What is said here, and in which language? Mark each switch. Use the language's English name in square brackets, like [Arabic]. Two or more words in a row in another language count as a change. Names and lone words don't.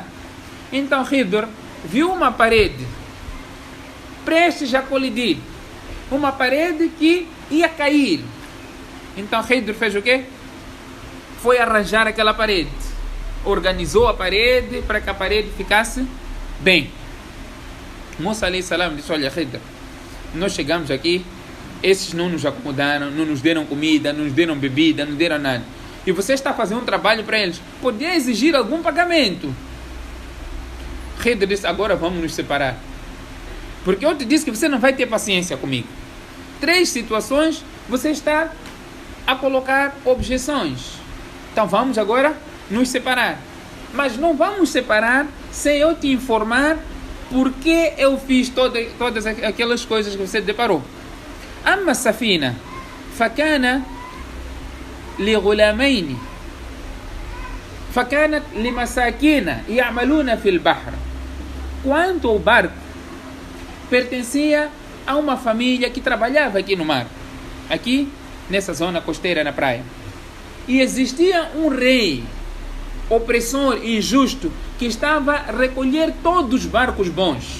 [Portuguese] Então Khidr viu uma parede prestes a colidir. Uma parede que ia cair. Então Khidr fez o quê? Foi arranjar aquela parede. Organizou a parede para que a parede ficasse bem. Musa [Arabic] عليه السلام [Portuguese] disse, olha Khidr, nós chegamos aqui, esses não nos acomodaram, não nos deram comida, não nos deram bebida, não deram nada. E você está fazendo um trabalho para eles. Podia exigir algum pagamento. Khidr disse, agora vamos nos separar. Porque eu te disse que você não vai ter paciência comigo. 3 situações você está a colocar objeções. Então vamos agora nos separar. Mas não vamos separar sem eu te informar porque eu fiz todas aquelas coisas que você deparou. [Arabic] أما سفينة فكان لغلامين فكانت لمساكين يعملون في البحر. [Portuguese] Quanto ao barco, pertencia a uma família que trabalhava aqui no mar, aqui nessa zona costeira na praia. E existia um rei opressor e injusto que estava a recolher todos os barcos bons.